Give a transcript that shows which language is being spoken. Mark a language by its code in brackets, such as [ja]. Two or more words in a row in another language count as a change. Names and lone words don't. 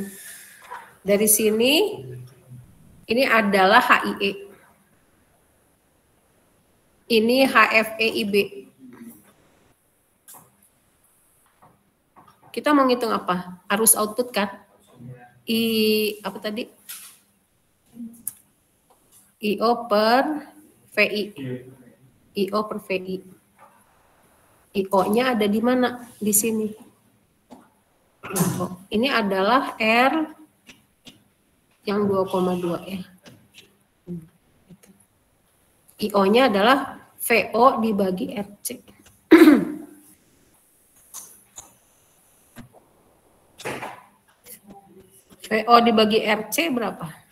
[id] Dari sini ini adalah HIE. Ini HFE IB. Kita mau ngitung apa? Arus output kan? Apa tadi? IO per VI. IO per VI. IO-nya ada di mana? Di sini. Ini adalah R yang 2,2 ya. IO-nya adalah VO dibagi RC. VO dibagi RC berapa?